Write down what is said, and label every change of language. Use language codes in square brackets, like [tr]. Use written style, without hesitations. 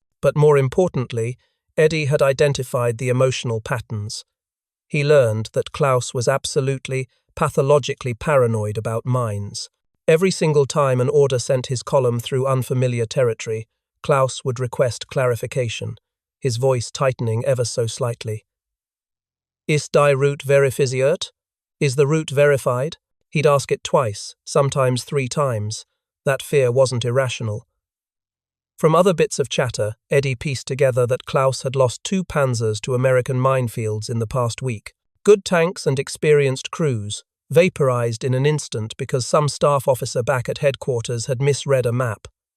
[en] But more importantly, Eddie had identified the emotional patterns. He learned that Klaus was absolutely, pathologically paranoid about mines. Every single time an order sent his column through unfamiliar territory, Klaus would request clarification, his voice tightening ever so slightly. [de] Ist die Route verifiziert? [en] Is the route verified? He'd ask it twice, sometimes 3 times. That fear wasn't irrational. From other bits of chatter, Eddie pieced together that Klaus had lost 2 panzers to American minefields in the past week. Good tanks and experienced crews, vaporized in an instant because some staff officer back at headquarters had misread a map.